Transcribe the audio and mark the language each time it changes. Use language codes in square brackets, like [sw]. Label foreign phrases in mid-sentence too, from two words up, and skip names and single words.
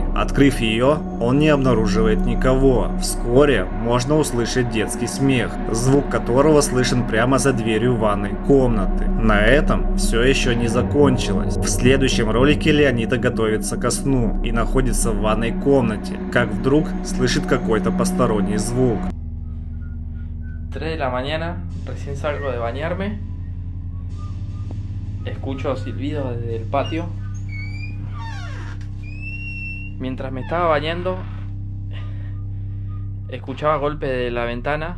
[ru] Открыв ее, он не обнаруживает никого. Вскоре можно услышать детский смех, звук которого слышен прямо за дверью ванной комнаты. На этом все еще не закончилось. В следующем ролике Леонита готовится ко сну и находится в ванной комнате, как вдруг слышит какой-то посторонний звук. [es] 3 de la mañana, recién salgo de bañarme. Escucho silbidos desde el patio. Mientras me estaba bañando, escuchaba golpes de la ventana.